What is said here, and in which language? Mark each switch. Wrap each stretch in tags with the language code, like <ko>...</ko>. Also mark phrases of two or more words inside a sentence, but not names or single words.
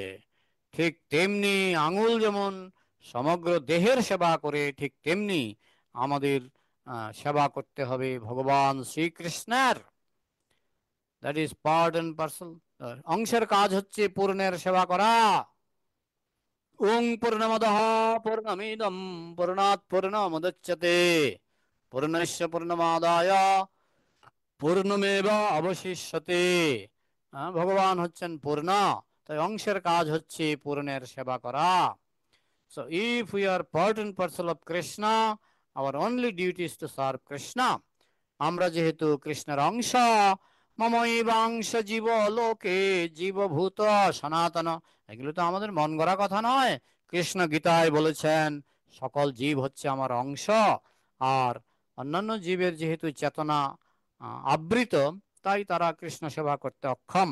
<bn>ঠিক তেমনি আঙুল যেমন সমগ্র দেহের সেবা করে, ঠিক তেমনি আমাদের সেবা করতে হবে ভগবান শ্রীকৃষ্ণের।</bn> <en>that is part and parcel.</en> <bn>অংশের কাজ হচ্ছে পূর্ণের সেবা করা।</bn> <sa>ওং পূর্ণমদঃ পূর্ণমিদং পূর্ণাৎ পূর্ণমুদচ্যতে পূর্ণস্য পূর্ণমাদায় পূর্ণমেব অবশিষ্যতে।</sa> <bn>ভগবান হচ্ছেন পূর্ণ, তাই অংশের কাজ হচ্ছে পূর্ণের সেবা করা।</bn> <en>So if we are part and parcel of Krishna, our only duty is to serve Krishna.</en> <bn>আমরা যেহেতু কৃষ্ণের অংশ,</bn> <sa>মমৈবাংশ জীব লোকে জীবভূত সনাতন,</sa> <bn>এগুলো তো আমাদের মন গড়া কথা নয়। কৃষ্ণ গীতায় বলেছেন সকল জীব হচ্ছে আমার অংশ। আর অন্যান্য জীবের যেহেতু চেতনা আবৃত, তাই তারা কৃষ্ণ সেবা করতে অক্ষম।</bn>